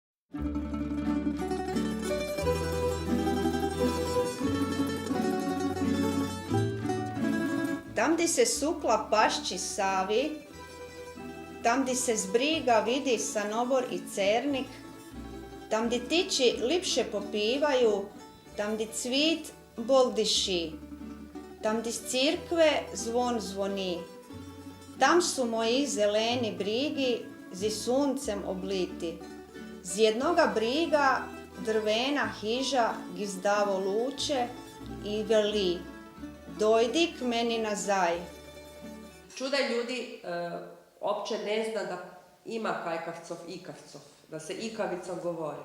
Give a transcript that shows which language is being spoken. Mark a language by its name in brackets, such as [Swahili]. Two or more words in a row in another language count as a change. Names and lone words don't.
[Croatian] Tam, di se sukla pašči Savi, tam, di se zbriga vidi Sanobor i Cernik, tam, di tiči lipše popivaju, tam, di cvit bol diši, tam, di z cirkve zvon zvoni, tam su moji zeleni brigi zi suncem obliti, z jednoga briga drvena hiža gizdavo luče i veli, dojdi k meni nazaj. Čuda ljudi opće ne zna da ima kajkavcov, ikavcov, da se ikavicom govori.